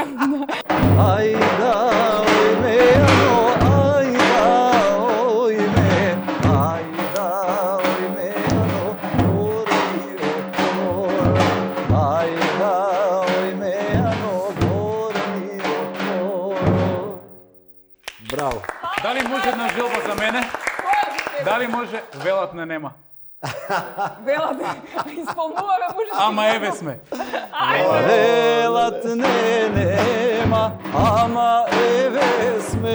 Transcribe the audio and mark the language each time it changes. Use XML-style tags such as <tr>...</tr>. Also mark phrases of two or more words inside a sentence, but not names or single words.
<mk>Ајда, ојмеано, ајда, ојме, ајда, ојмеано, горнио тор. Ајда, ојмеано, горнио тор. Браво. Дали може една желба за мене? Дали може велат не нема? Велат, исполнуваме боже. Ама еве сме. Велат не нема, ама еве сме.</mk>